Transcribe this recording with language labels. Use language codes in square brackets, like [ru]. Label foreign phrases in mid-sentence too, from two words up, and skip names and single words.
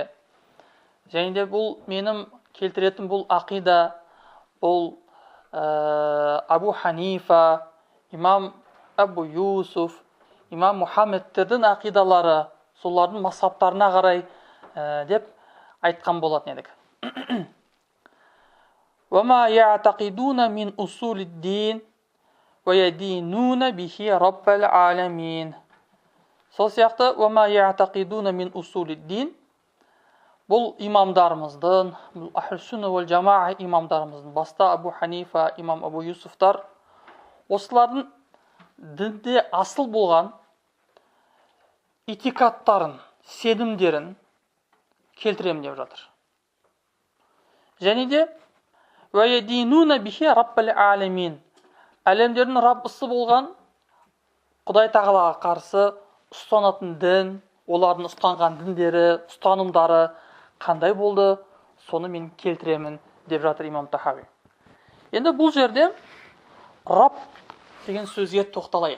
[kk] Және де бұл менің келтіретін бұл ақида, бұл Абу Ханифа, имам Абу Юсуф, имам Мухаммедтердің ақидалары, солардың мазхабтарына қарай деп айтқан болатын едік. [ar] وَمَا يَعْتَقِدُونَ مِنْ أُصُولِ الدِّينِ وَيَدِينُونَ بِهِ رَبَّ الْعَالَمِينَ. [kk] Сол сияқты [ar] وَمَا يَعْتَقِدُونَ مِنْ أُصُولِ الدِّينِ, [kk] бұл имамдарымыздың, бұл [ar] أهل السنة والجماعة [kk] имамдарымыздың, баста Абу Ханифа, имам Абу Юсуфтар, осылардың дінде асыл болған итикаттарын, сенімдерін келтірем деп жатыр. Және де [ar] وَيَدِينُونَ بِهِ رَبَّ الْعَالَمِينَ, [kk] әлемдердің Раббысы болған Құдай Тағалаға қарсы ұстанатын дін, олардың ұстанған діндері, ұстанымдары қандай болды, соны мен келтіремін деп жатыр имам Тахави. Енді бұл жерде Рабб деген сөзге тоқталайық.